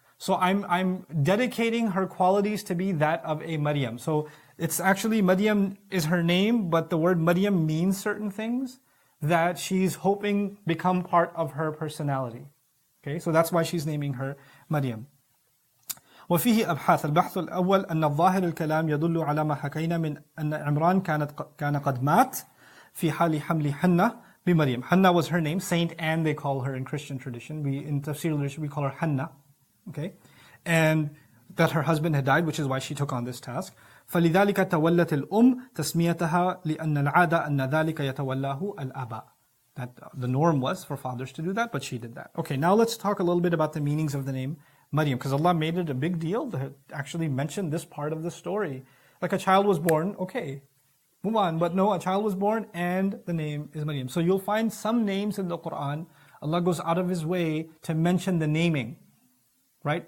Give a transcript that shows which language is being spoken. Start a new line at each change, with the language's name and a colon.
English: So I'm dedicating her qualities to be that of a Maryam. So it's actually, Maryam is her name, but the word Maryam means certain things that she's hoping become part of her personality. Okay, so that's why she's naming her Maryam.
Arabic: وفيه أبحاث. البحث الأول أن الظاهر الكلام يدل على ما حكينا من أن عمران كان قد مات في حال حمل حنة بمريم.
English: Hannah was her name, Saint Anne they call her in Christian tradition. In Tafseer literature we call her Hannah. Okay, and that her husband had died, which is why she took on this task.
Arabic: فلذلك تولت الأم تسميتها لأن العادة أن ذلك يتولاه الآباء.
English: That the norm was for fathers to do that, but she did that. Okay, now let's talk a little bit about the meanings of the name Maryam, because Allah made it a big deal to actually mention this part of the story. Like a child was born, okay, move on. But no, a child was born and the name is Maryam. So you'll find some names in the Quran, Allah goes out of His way to mention the naming. Right?